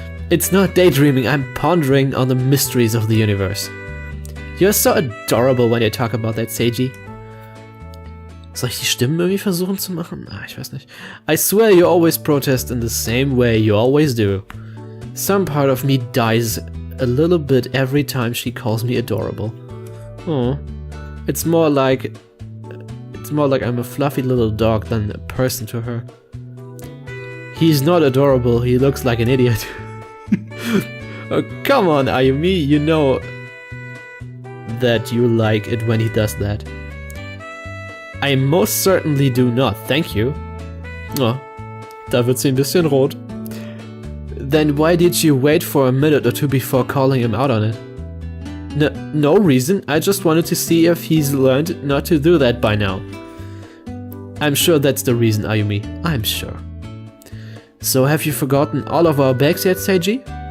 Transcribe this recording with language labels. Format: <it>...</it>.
<en>It's not daydreaming, I'm pondering on the mysteries of the universe. You're so adorable when you talk about that, Seiji.</en> <de>Soll ich die Stimmen irgendwie versuchen zu machen? Ich weiß nicht.</de> <en>I swear you always protest in the same way you always do. Some part of me dies a little bit every time she calls me adorable. Oh. It's more like I'm a fluffy little dog than a person to her. He's not adorable, he looks like an idiot. Oh, come on, Ayumi, you know that you like it when he does that. I most certainly do not, thank you.</en> <de>Oh, da wird sie ein bisschen rot.</de> <en>Then why did you wait for a minute or two before calling him out on it? No reason, I just wanted to see if he's learned not to do that by now. I'm sure that's the reason, Ayumi, I'm sure. So have you forgotten all of our bags yet, Seiji?</en>